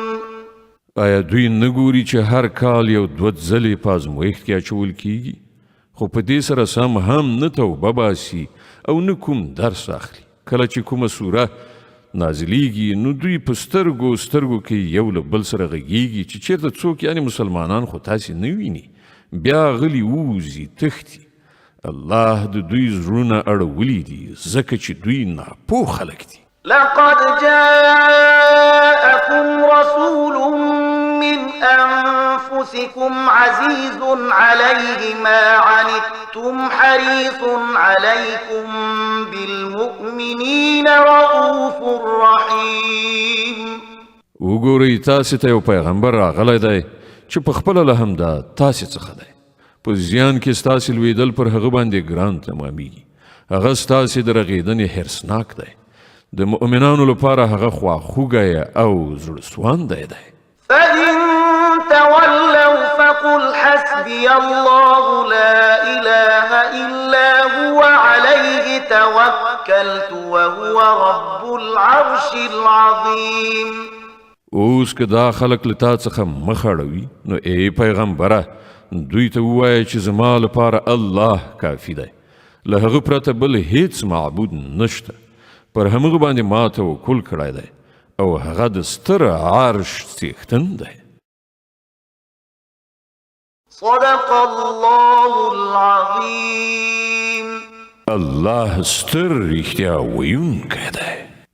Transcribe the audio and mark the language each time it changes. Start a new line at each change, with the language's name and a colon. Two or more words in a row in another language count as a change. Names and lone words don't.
Pashto: آیا دوی نګوري چې هر کال یو دوه ځلې په ازمویښت کې اچول کیږي خو په دې سره سم هم نه توبه باسي او نه کوم درس اخلي کله چې کومه سوره نازلیږي نو دوی په سترګو کې یو له بل سره غږیږي چې چیرته څوک یعنی مسلمانان خو تاسې نه ویني بیا غلي ووځي تښتي الله د دوی زړونه اړولي دي ځکه چې دوی ناپوه خلک دي
Arabic: لقد جاء أنفسكم عزيز عليه ما عنتم حريص عليكم بالمؤمنين رؤوف رحيم.
Pashto: وګورئ تاسې ته یو پیغمبر راغلی دی چې په خپله له همدا تاسې څخه دی. په زیان کې ستاسې لویدل پر هغه باندې ګران تمامیږي. هغه ستاسې د رغېدنې حرصناک دی. د مؤمنانو لپاره هغه خواخوږی او زړهسواندی دی.
Arabic: فإن تولوا فقل حسبي الله لا إله إلا هو عليه توكلت وهو رب العرش العظيم.
Pashto: اوس که دا خلک له تا څخه مخ اړوي نو ای پیغمبره دوی ته ووایه چې زما لپاره الله کافي دی. له هغه پرته بل هیڅ معبود نشته. پر همغه باندې ما توکل کړی دی او هغه د ستر عرش څښتن دی.
Arabic: صدق الله العظيم.
Pashto: الله ستر رښتیا ویونکی دی.